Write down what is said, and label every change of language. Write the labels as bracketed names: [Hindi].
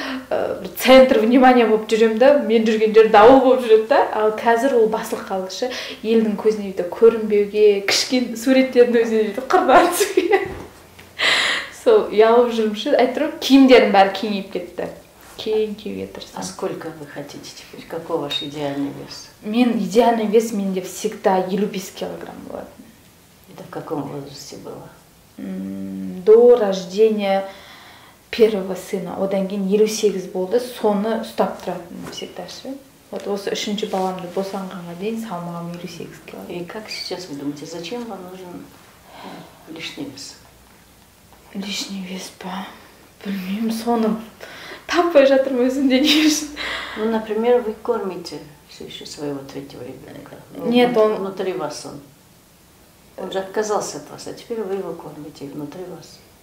[Kazakh] бір центр внимания болып жүремін да, мен жүрген жер дауыл болып жүреді да. Ал қазір ол басылып қалды ше. Елдің көзіне бүйтіп көрінбеуге, кішкене суреттердің өзіне бүйтіп қырдан түсуге. Сол ұялып жүрмін ше. Айтып киімдерім бәрі кеңейіп кетті. Кең киюге тырысамын. [Russian] А сколько вы хотите теперь? Какой ваш идеальный вес? [Kazakh] Мен [Russian] идеальный вес менде всегда [Kazakh] 55 килограмм болатын. [Russian] Это в каком возрасте было? До рождения первого сына. [Kazakh] Одан кейін 58 болды. Соны ұстап тұратынмын всегда ше. Вот осы үшінші баламды босанғанға дейін салмағым 58 килограмм. [Russian] И как сейчас вы думаете, зачем вам нужен лишний вес? Лишний вес па? [Kazakh] Білмеймін, соны таппай жатырмын өзімде не үшін. [Russian] Ну, например, вы кормите все еще своего третьего ребенка. Нет, он... Внутри вас он. Он же отказался от вас, а теперь вы его кормите внутри вас.